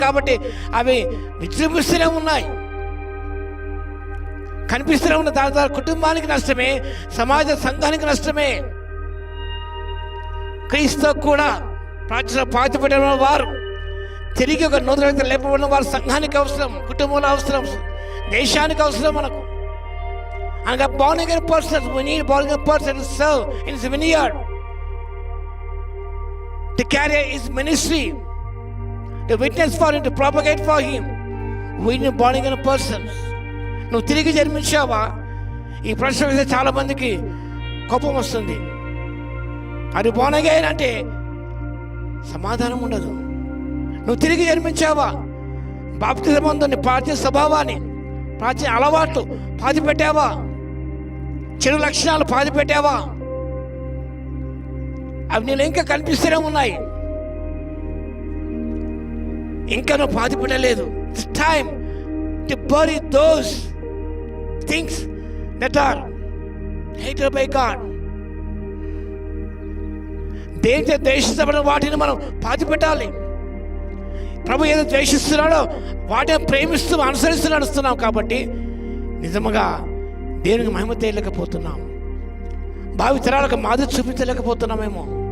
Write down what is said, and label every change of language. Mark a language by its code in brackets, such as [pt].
[te] కాబట్టి అవి విజృంభిస్తూనే ఉన్నాయి, కనిపిస్తూనే ఉన్నాయి. దాని ద్వారా కుటుంబానికి నష్టమే, సమాజ సంఘానికి నష్టమే. క్రీస్తు కూడా ప్రాచీన పాతిపెట్టిన వారు తిరిగి ఒక నూతన వ్యక్తి లేపబడిన వారు సంఘానికి అవసరం, కుటుంబంలో అవసరం, దేశానికి అవసరం మనకు. అనగా [en] born again persons, we need born again person to serve in his vineyard, to carry his ministry, to witness for him, to propagate for him. We need born again persons. [te] నువ్వు తిరిగి జన్మించావా? ఈ ప్రశ్న వేస్తే చాలా మందికి కోపం వస్తుంది. అది born again అంటే సమాధానం ఉండదు. నువ్వు తిరిగి జన్మించావా? బాప్తిజం మందు నీ ప్రాచీన స్వభావాన్ని, ప్రాచీన అలవాట్లు పాతిపెట్టావా? చెడు లక్షణాలు పాతిపెట్టావా? అవి నేను ఇంకా కనిపిస్తూనే ఉన్నాయి, ఇంకా నువ్వు పాతిపెట్టలేదు. [en] It's time to bury those things that are hated by God. [te] దేవునితో ద్వేషించబడిన వాటిని మనం పాతిపెట్టాలి. ప్రభు ఏదో ద్వేషిస్తున్నాడో వాటిని ప్రేమిస్తూ అనుసరిస్తూ నడుస్తున్నాం. కాబట్టి నిజంగా దేవునికి మహిమ తేయలేకపోతున్నాం, భావి తరాలకు మాదిరి చూపించలేకపోతున్నామేమో.